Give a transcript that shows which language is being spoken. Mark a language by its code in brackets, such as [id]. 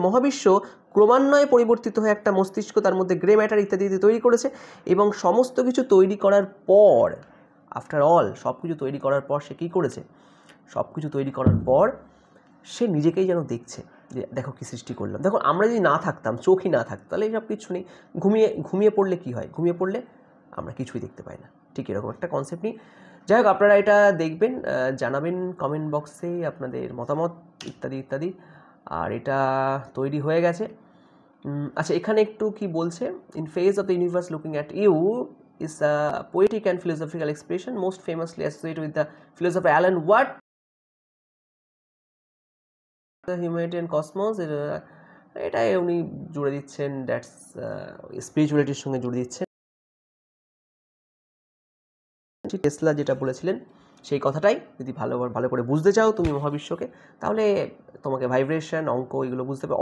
[bn] মহাবিশ্ব ক্রমান্বয়ে পরিবর্তিত হয়ে একটা মস্তিষ্ক, তার মধ্যে গ্রে ম্যাটার ইত্যাদি তৈরি করেছে, এবং সমস্ত কিছু তৈরি করার পর, আফটার অল সব কিছু তৈরি করার পর সে কী করেছে, সব কিছু তৈরি করার পর সে নিজেকেই যেন দেখছে যে দেখো কী সৃষ্টি করলাম। দেখো আমরা যদি না থাকতাম, চোখই না থাকতো, তাহলে এইসব কিছু নেই। ঘুমিয়ে পড়লে কি হয়, ঘুমিয়ে পড়লে আমরা কিছুই দেখতে পাই না, ঠিক এরকম একটা কনসেপ্ট নিই। যাই হোক, আপনারা এটা দেখবেন, জানাবেন কমেন্ট বক্সে আপনাদের মতামত ইত্যাদি ইত্যাদি। আর এটা তৈরি হয়ে গেছে। আচ্ছা, এখানে একটু কি বলছে, [en] In phase of the universe looking at you is a poetic and philosophical expression most famously associated with the philosopher Alan Watt. The humanity and cosmos, [bn] এটাই উনি জুড়ে দিচ্ছেন, দ্যাটস স্পিরিচুয়ালিটির সঙ্গে জুড়ে দিচ্ছেন। টেসলা যেটা বলেছিলেন সেই কথাটাই, যদি ভালো করে বুঝতে চাও তুমি মহাবিশ্বকে, তাহলে তোমাকে ভাইব্রেশন, অঙ্ক, এগুলো বুঝতে হবে।